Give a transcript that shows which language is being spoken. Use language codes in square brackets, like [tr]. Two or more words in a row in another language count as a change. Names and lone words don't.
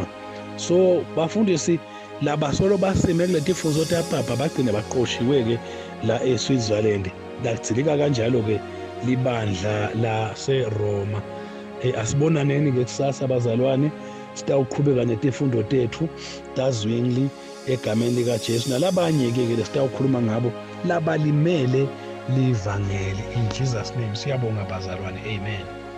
[ss] So bafundisi laba solo basime kuleti fuzo tapapa bagcina baqoshiwe-ke la eSwitzerland. Lagcilika kanjalo-ke libandla laseRoma. Asibonaneni-ke kusasa bazalwane, sitawuqhubeka netifundo tethu tazwingli egameni likaJesu nalabanye-ke sitawukhuluma ngabo labalimele livangeli. [en] In Jesus name [ss] siyabonga bazalwane, amen.